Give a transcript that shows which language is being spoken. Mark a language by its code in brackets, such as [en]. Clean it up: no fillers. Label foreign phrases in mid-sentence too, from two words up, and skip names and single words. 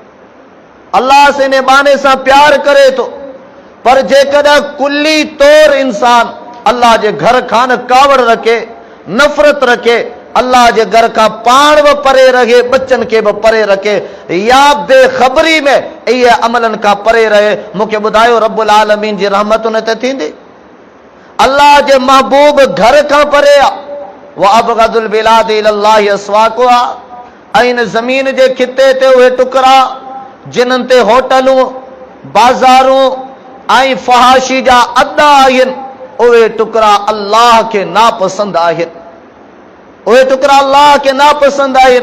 [sd] अल्लाह से इन बाने सां प्यार करे थो, पर जेकॾहिं कुल्ली तौर इंसान अल्लाह जे घर खां न कावड़ रखे, नफ़रत रखे, अल्लाह जे घर खां पाण बि परे रहे, बच्चनि खे बि परे रखे, या बेख़बरी में इहे अमलनि खां परे रहे, मूंखे ॿुधायो रब्बुल आलमीन जी रहमत उन ते थींदी? अल्लाह जे महबूब घर खां परे आहे। [ar] وأبغض البلاد إلى الله أسواقها, [sd] ऐं इन ज़मीन जे खिते ते उहे टुकड़ा जिन्हनि ते होटलूं, बाज़ारूं ऐं फहाशी जा अॾा आहिनि, उहे टुकड़ा अल्लाह खे नापसंद आहिनि, उहे टुकड़ा अल्लाह खे नापसंद आहिनि।